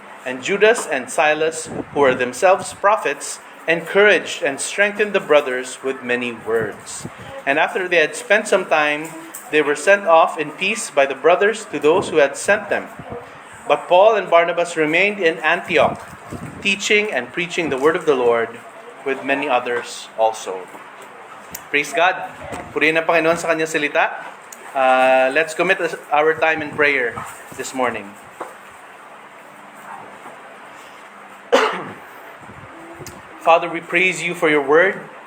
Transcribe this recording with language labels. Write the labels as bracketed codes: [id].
[en] And Judas and Silas, who were themselves prophets, encouraged and strengthened the brothers with many words. And after they had spent some time, they were sent off in peace by the brothers to those who had sent them. But Paul and Barnabas remained in Antioch, teaching and preaching the word of the Lord with many others also. Praise God. [tl] Purihin ang Panginoon sa kanyang salita. [en] Let's commit our time in prayer this morning. Father, we praise you for your word.